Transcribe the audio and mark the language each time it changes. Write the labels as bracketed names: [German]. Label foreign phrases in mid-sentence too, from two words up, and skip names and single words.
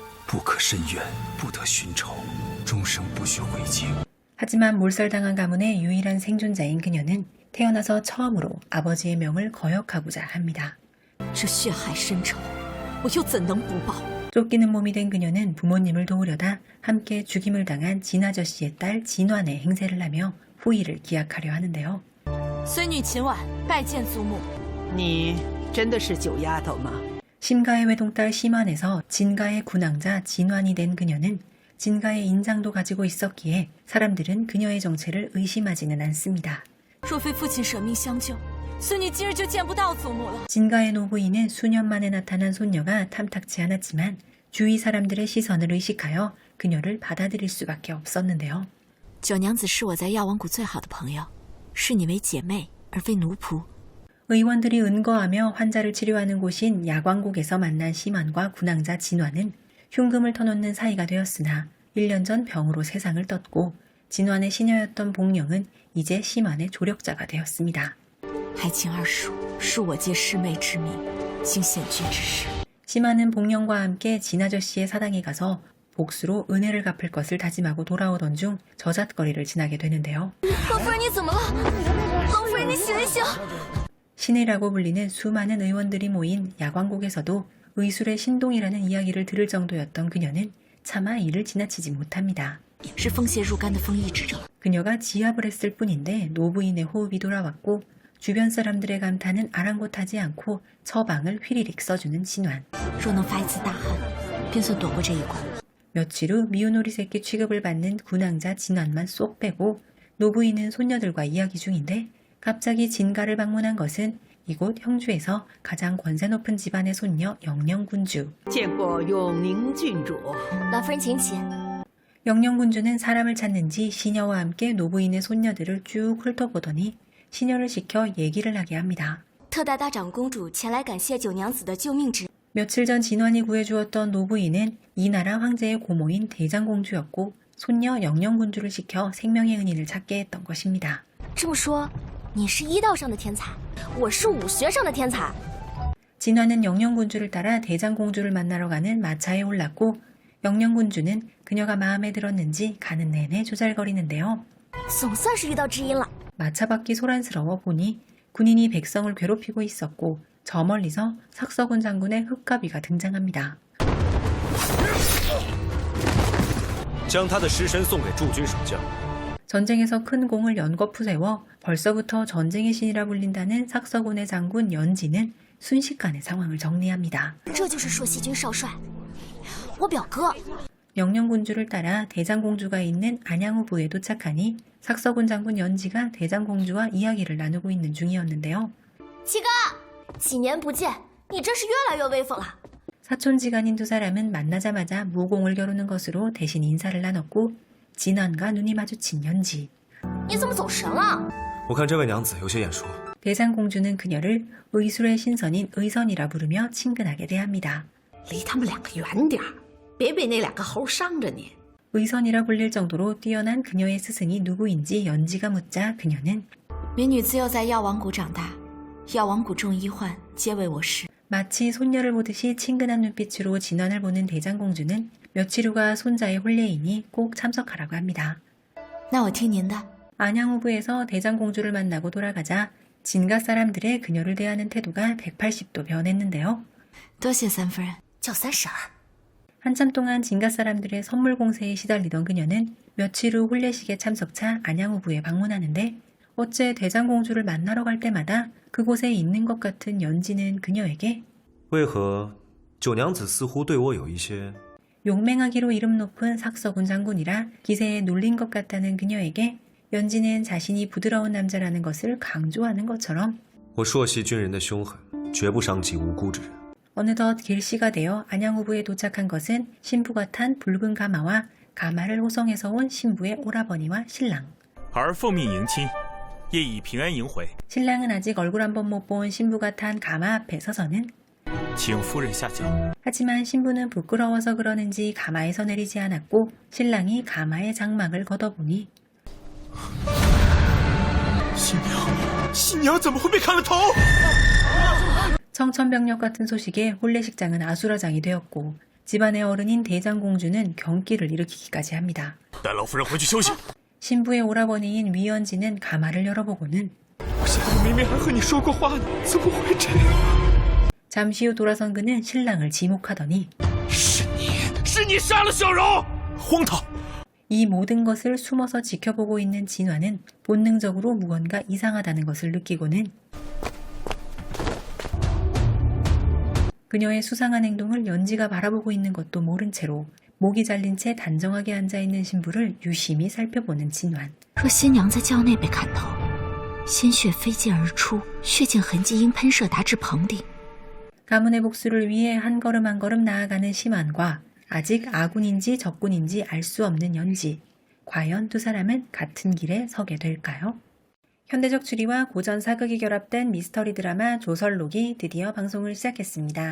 [Korean] 하지만 몰살당한 가문의 유일한 생존자인 그녀는 태어나서 처음으로 아버지의 명을 거역하고자 합니다. 쫓기는 몸이 된 그녀는 부모님을 도우려다 함께 죽임을 당한 진아저씨의 딸 진환의 행세를 하며 후일을 기약하려 하는데요. [Chinese] 孙女秦婉拜见祖母。你真的是九丫头吗？ [Korean] 심가의 외동딸 심한에서 진가의 군왕자 진환이 된 그녀는 진가의 인상도 가지고 있었기에 사람들은 그녀의 정체를 의심하지는 않습니다. [Chinese] 若非父亲舍命相救，孙女今日就见不到祖母了。 [Korean] 진가의 노부인은 수년 만에 나타난 손녀가 탐탁치 않았지만 주위 사람들의 시선을 의식하여 그녀를 받아들일 수밖에 없었는데요. [Chinese] 九娘子是我在药王谷最好的朋友，视你为姐妹而非奴仆。 [Korean] 의원들이 은거하며 환자를 치료하는 곳인 야광국에서 만난 심한과 군왕자 진환은 흉금을 터놓는 사이가 되었으나 1년 전 병으로 세상을 떴고 진환의 시녀였던 복령은 이제 심한의 조력자가 되었습니다. [Chinese] 还请二叔恕我借师妹之名行险峻之事。 [Korean] 심한은 복령과 함께 진아저씨의 사당에 가서 복수로 은혜를 갚을 것을 다짐하고 돌아오던 중 저잣거리를 지나게 되는데요. [Chinese] 老夫人你怎么了？老夫人你醒一醒！ [Korean] 신이라고 불리는 수많은 의원들이 모인 야광국에서도 의술의 신동이라는 이야기를 들을 정도였던 그녀는 차마 이를 지나치지 못합니다. [Chinese] 是风邪入肝的风疫之症。 [Korean] 그녀가 지압을 했을 뿐인데 노부인의 호흡이 돌아왔고 주변 사람들의 감탄은 아랑곳하지 않고 처방을 휘리릭 써주는 진환. [Chinese] 若能发一次大汗，便算躲过这一关。 [Korean] 며칠 후 미운오리 새끼 취급을 받는 군왕자 진환만 쏙 빼고 노부인은 손녀들과 이야기 중인데 갑자기 진가를 방문한 것은 이곳 형주에서 가장 권세 높은 집안의 손녀 영령군주. [Chinese] 见过永宁郡主。老夫人请起。 [Korean] 영령군주는 사람을 찾는지 시녀와 함께 노부인의 손녀들을 쭉 훑어보더니 시녀를 시켜 얘기를 하게 합니다. [Chinese] 特带大长公主前来感谢九娘子的救命之。 [Korean] 며칠 전 진환이 구해주었던 노부인은 이 나라 황제의 고모인 대장공주였고 손녀 영령군주를 시켜 생명의 은인을 찾게 했던 것입니다. [Chinese] 这么说，你是医道上的天才，我是武学上的天才。 [Korean] 진환은 영령군주를 따라 대장공주를 만나러 가는 마차에 올랐고 영령군주는 그녀가 마음에 들었는지 가는 내내 조잘거리는데요. [Chinese] 总算是遇到知音了。 [Korean] 마차 밖이 소란스러워 보니 군인이 백성을 괴롭히고 있었고 저 멀리서 석서군 장군의 흑가비가 등장합니다. [Chinese] 将他的尸身送给驻军守将。 [Korean] 전쟁에서 큰 공을 연거푸 세워 벌써부터 전쟁의 신이라 불린다는 석서군의 장군 연지는 순식간에 상황을 정리합니다. [Chinese] 这就是朔西军少帅，我表哥。 [Korean] 영령군주를 따라 대장공주가 있는 안양후부에 도착하니 석서군 장군 연지가 대장공주와 이야기를 나누고 있는 중이었는데요. [Chinese] 七哥，几年不见，你真是越来越威风了。 [Korean] 사촌지간인 두 사람은 만나자마자 무공을 겨루는 것으로 대신 인사를 나눴고 진환과 눈이 마주친 연지. [Chinese] 你怎么走神了？我看这位娘子有些眼熟。 [Korean] 대장공주는 그녀를 의술의 신선인 의선이라 부르며 친근하게 대합니다. [Chinese] 离他们两个远点儿，别被那两个猴伤着你。 [Korean] 의선이라 불릴 정도로 뛰어난 그녀의 스승이 누구인지 연지가 묻자 그녀는 [Chinese] 民女自幼在药王谷长大，药王谷众医患皆为我师。 [Korean] 마치 손녀를 보듯이 친근한 눈빛으로 진환을 보는 대장공주는 며칠 후가 손자의 혼례이니 꼭 참석하라고 합니다. [Chinese] 那我听您的。 [Korean] 안양후부에서 대장공주를 만나고 돌아가자 진가 사람들의 그녀를 대하는 태도가 180도 변했는데요. [Chinese] 多谢三夫人，叫三婶儿。 [Korean] 한참 동안 진가 사람들의 선물 공세에 시달리던 그녀는 며칠 후 혼례식에 참석차 안양후부에 방문하는데 어째 대장공주를 만나러 갈 때마다 그곳에 있는 것 같은 연지는 그녀에게 [Chinese] 为何九娘子似乎对我有一些 [Korean] 용맹하기로 이름 높은 석서군 장군이라 기세에 놀린 것 같다는 그녀에게 연지는 자신이 부드러운 남자라는 것을 강조하는 것처럼 [Chinese] 我硕系军人的凶狠，绝不伤及无辜之人。 [Korean] 어느덧 길시가 되어 안양후부에 도착한 것은 신부가 탄 붉은 가마와 가마를 호송해서 온 신부의 오라버니와 신랑. [Chinese] 儿奉命迎亲，夜已平安迎回， [Korean] 신랑은 아직 얼굴 한 번 못 본 신부가 탄 가마 앞에 서서는 [Chinese] 请夫人下轿。 [Korean] 하지만 신부는 부끄러워서 그러는지 가마에서 내리지 않았고 신랑이 가마의 장막을 걷어보니 [Chinese] 新娘怎么会被砍了头？ [Korean] 청천벽력 같은 소식에 혼례식장은 아수라장이 되었고 집안의 어른인 대장공주는 경기를 일으키기까지 합니다. [Chinese] 带老夫人回去休息。 [Korean] 신부의 오라버니인 위연지는 가마를 열어보고는 [Chinese] 我现在明明还和你说过话呢，怎么会这样？ [Korean] 잠시 후 돌아선 그는 신랑을 지목하더니 [Chinese] 是你杀了小柔！荒唐！ [Korean] 이 모든 것을 숨어서 지켜보고 있는 진화는 본능적으로 무언가 이상하다는 것을 느끼고는 그녀의 수상한 행동을 연지가 바라보고 있는 것도 모른 채로 목이 잘린 채 단정하게 앉아있는 신부를 유심히 살펴보는 진환. [Chinese] 若新娘在轿内被砍头，鲜血飞溅而出，血溅痕迹应喷射达至棚顶。 [Korean] 가문의 복수를 위해 한 걸음 한 걸음 나아가는 심한과 아직 아군인지 적군인지 알 수 없는 연지. 과연 두 사람은 같은 길에 서게 될까요? 현대적 추리와 고전 사극이 결합된 미스터리 드라마 조설록이 드디어 방송을 시작했습니다.